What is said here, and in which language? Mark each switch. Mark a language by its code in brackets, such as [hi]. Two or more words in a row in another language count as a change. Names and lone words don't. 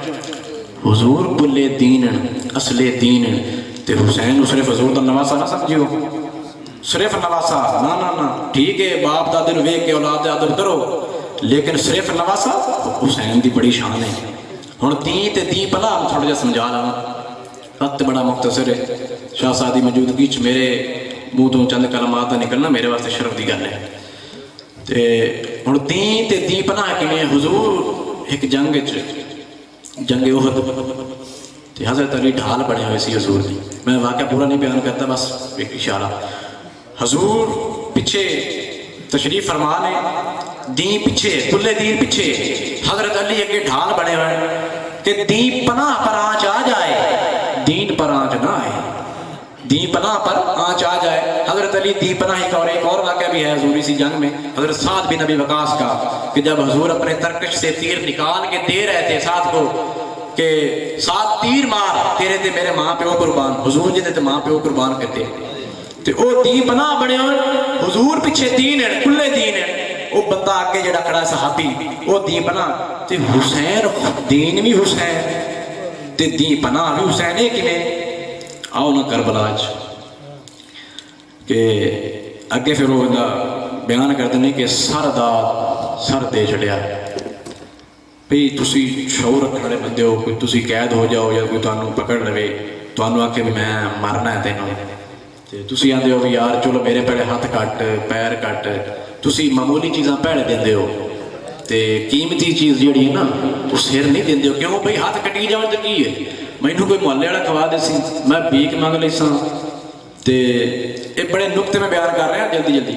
[pa] حضور کلے دین اصل دین، تے حسین صرف حضور دا نواسا نہ سمجھیو، صرف نواسا نا نا نا. ٹھیک ہے باپ دادے نو ویکھ کے اولاد دا ادب کرو، لیکن صرف نواسا حسین دی بڑی شان ہے. ہن دین تے دین پلا تھوڑا جہا سمجھا لواں، وقت بڑا مختصر ہے. شاہ سعدی موجودگی چ میرے منہ تو چند کلمات دا نکلنا میرے واسطے شرف دی گل ہے. تے ہن دین تے دین پناہ کیویں؟ حضور ایک جنگ جنگ احد تے حضرت علی ڈھال بنے ہوئے سی حضور دی. [ur] میں واقعہ پورا نہیں بیان کرتا، بس ایک اشارہ. حضور پیچھے تشریف فرما لیں، دین پیچھے، کلے دین پیچھے، حضرت علی اگے ڈھال بنے ہوئے کہ دین پناہ پر آنچ آ جائے، دین پر آنچ نہ آئے، دین پناہ پر آنچ آ جائے. حضرت علی دین پناہی کا. اور ایک اور واقعہ بھی ہے حضور اسی جنگ میں حضرت سعد بن ابی وقاص کا، کہ جب حضور اپنے ترکش سے تیر نکال کے دے رہے تھے سعد کو کہ سعد تیر مار، [pa] تیرے تے میرے ماں پیو قربان، حضور جی تے ماں پیو قربان کرتے تے او دین پناہ بنے ہوئے. حضور پیچھے دین ہے، کلے دین ہے. وہ بندہ آگے جڑا کھڑا صحابی وہ دین پناہ، تے حسین دین بھی حسین تے دین پناہ بھی حسین. ہے کیویں؟ آؤ نا کربلا کہ اگے پھر وہ بیان کرتے ہیں کہ سر دا سر دے چڑیا بھئی تسی شعور رکھنے والے بندے ہو، کوئی تسی قید ہو جاؤ یا کوئی تانوں پکڑ لوے، تانوں آکھے بھی میں مرنا ہے تینوں، تے تسی آندے ہو بھی یار چلو میرے پہلے ہاتھ کٹ پیر کٹ، تسی معمولی چیزاں پہلے دیندے ہو تے قیمتی چیز جیڑی ہے نا وہ سر نہیں دیندے ہو. کیوں بھئی ہاتھ کٹی جاؤ تو کی ہے؟ مینوں کوئی محلے والا کھوا دے سی، میں بھیک منگ لی سا. [ur] تے یہ بڑے نقطے میں بیان کر رہے ہیں جلدی جلدی.